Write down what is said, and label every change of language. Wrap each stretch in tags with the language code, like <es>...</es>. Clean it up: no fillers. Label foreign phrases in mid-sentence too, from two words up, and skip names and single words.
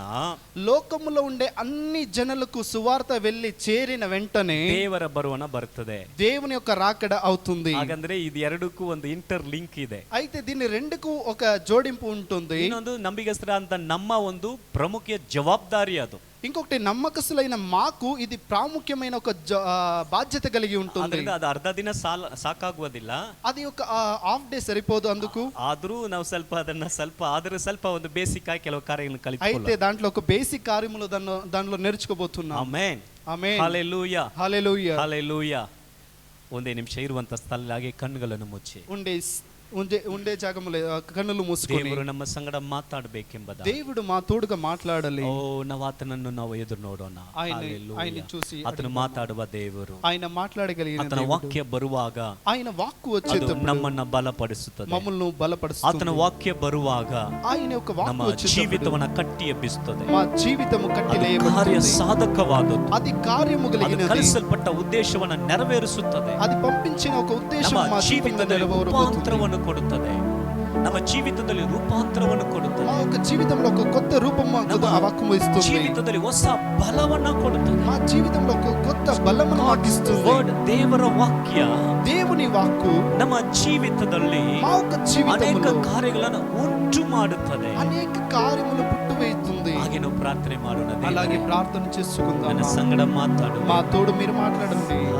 <te>లోకములో ఉండే అన్ని జనులకు సువార్త వెళ్ళి చేరిన వెంటనే</te> <kn>ದೇವರ ಬರುವನ ಬರ್ತದೆ,</kn> <te>దేవుని యొక్క రాకడ అవుతుంది.</te> <kn>ಹಾಗಂದ್ರೆ ಇದು ಎರಡಕ್ಕೂ ಒಂದು</kn> <en>inter link</en> <kn>ಇದೆ.</kn> <te>అయితే దీని రెండుకు ఒక జోడింపు ఉంటుంది.</te> <kn>ಇನ್ನೊಂದು ನಂಬಿಗಸ್ತರ ಅಂತ ನಮ್ಮ ಒಂದು ಪ್ರಮುಖ ಜವಾಬ್ದಾರಿ ಅದು.</kn> <te>ఇంకొకటి నమ్మకస్తులైన మాకు ఇది ప్రాముఖ్యమైన ఒక బాధ్యత కలిగి ఉంటుంది.</te> <kn>ಅದು ಅರ್ಧ ದಿನ ಸಾಕಾಗುವುದಿಲ್ಲ,</kn> <te>అది ఒక</te> <en>half day</en> <te>సరిపోదు. అందుకు</te> <kn>ಆದ್ರೂ ನಾವು ಸ್ವಲ್ಪ ಒಂದು ಬೇಸಿಕ್ ಆಗಿ ಕೆಲವು ಕಾರ್ಯಗಳನ್ನು</kn> <te>అయితే</te> <kn>ಕಲಿತುಕೊಳ್ಳೋಣ.</kn> <te>దాంట్లో ఒక బేసిక్ కార్యములు దాంట్లో నేర్చుకోబోతున్నాం.</te> <kn>ಆಮೆನ್,</kn> <te>ఆమేన్,</te> <kn>ಹಲ್ಲೆಲೂಯಾ,</kn> <te>హల్లెలూయా.</te> <kn>ಹಲ್ಲೆಲೂಯಾ. ಒಂದೇ ನಿಮಿಷ ಇರುವಂತ ಸ್ಥಳ ಹಾಗೆ ಕಣ್ಣುಗಳನ್ನು ಮುಚ್ಚಿ</kn> <te>ఉండే జాగములు కన్నులు మూసుకొని</te> <kn>ದೇವರು ನಮ್ಮ ಸಂಗಡ ಮಾತಾಡಬೇಕೆಂಬುದ,</kn> <te>దేవుడు మా తోడుగా మాట్లాడాలి.</te> <kn>ಓ ನಾವು ಆತನನ್ನು ನಾವು ಎದುರು ನೋಡೋಣ.</kn> <te>ఆయన చూసి</te> <kn>ಆತನು ಮಾತಾಡುವ ದೇವರು,</kn> <te>ఆయన మాట్లాడగలిగిన</te> <kn>ಆತನ ವಾಕ್ಯ ಬರುವಾಗ</kn> <te>ఆయన వాక్కు</te> <kn>ಅದು</kn> <te>వచ్చేటప్పుడు</te> <kn>ನಮ್ಮನ್ನ ಬಲಪಡಿಸುತ್ತದೆ.</kn> <te>మమ్మల్ని బలపరుస్తుంది.</te> <kn>ಆತನ ವಾಕ್ಯ ಬರುವಾಗ</kn> <te>ఆయన యొక్క వాక్కు</te> <kn>ನಮ್ಮ</kn> <te>వచ్చేటప్పుడు</te> <kn>ಜೀವಿತವನ್ನ ಕಟ್ಟಿ ಎಬ್ಬಿಸುತ್ತದೆ.</kn> <te>మా జీవితము</te> <kn>ಕಾರ್ಯ</kn> <te>కట్టిలేయబడుతుంది.</te> <kn>ಸಾಧಕವಾದದ್ದು,</kn> <te>అది కార్యము</te> <kn>ಅದು</kn> <te>కలిగినది.</te> <kn>ಕಲಿಸಲ್ಪಟ್ಟ ಉದ್ದೇಶವನ್ನ ನೆರವೇರಿಸುತ್ತದೆ.</kn> <te>అది పంపించిన ఒక ఉద్దేశం</te> <kn>ನಮ್ಮ</kn> <te>మా జీవితంలో</te> <kn>ಜೀವಿತದಲ್ಲಿ</kn> <te>నెరవేరబోతుంది.</te> <kn>ರೂಪಾಂತರವನ್ನು ಕೊಡುತ್ತದೆ. ನಮ್ಮ ಜೀವಿತದಲ್ಲಿ ರೂಪಾಂತರವನ್ನು ಕೊಡುತ್ತದೆ.</kn> <te>మా యొక్క జీవితంలో ఒక కొత్త రూపం మాకు ఆ వాక్యము ఇస్తుంది.</te> <kn>ಜೀವಿತದಲ್ಲಿ ಹೊಸ ಬಲವನ್ನ ಕೊಡುತ್ತದೆ.</kn> <te>మా జీవితంలో ఒక కొత్త బలమును మాకు ఇస్తుంది.</te> <kn>ವರ್ಡ್, ದೇವರ ವಾಕ್ಯ</kn> <te>దేవుని వాక్కు</te> <kn>ನಮ್ಮ ಜೀವಿತದಲ್ಲಿ</kn> <te>మా యొక్క</te> <kn>ಅನೇಕ</kn> <te>జీవితంలో</te> <kn>ಕಾರ್ಯಗಳನ್ನು ಉಂಟು ಮಾಡುತ್ತದೆ.</kn> <te>అనేక కార్యములు పుట్టువేస్తుంది.</te> <kn>ಹಾಗೆ ನಾವು ಪ್ರಾರ್ಥನೆ ಮಾಡೋಣ.</kn> <te>అలాగే</te> <kn>ದೇವರೇ,</kn> <te>ప్రార్థన చేసుకుందాం.</te> <kn>ನನ್ನ ಸಂಗಡ ಮಾತಾಡು.</kn> <te>మా తోడు మీరు మాట్లాడండి.</te>